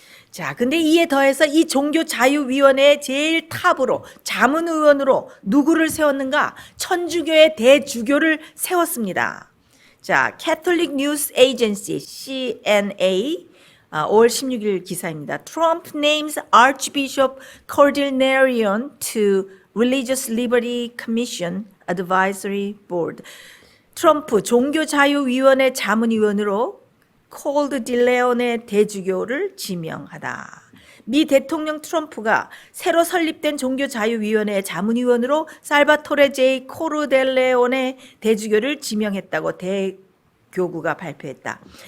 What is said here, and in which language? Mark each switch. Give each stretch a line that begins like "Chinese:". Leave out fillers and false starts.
Korean: 자, 근데 이에 더해서 이 종교자유위원회의 제일 탑으로 자문의원으로 누구를 세웠는가? 천주교의 대주교를 세웠습니다. 자, Catholic News Agency CNA 5월 16일 기사입니다.
English: Trump names Archbishop Cordillerion to Religious Liberty Commission Advisory Board.
Korean: 트럼프 종교자유위원회 자문위원으로 콜드 딜레온의 대주교를 지명하다. 미 대통령 트럼프가 새로 설립된 종교자유위원회 자문위원으로 살바토레 제이 코르델레온의 대주교를 지명했다고 대교구가 발표했다.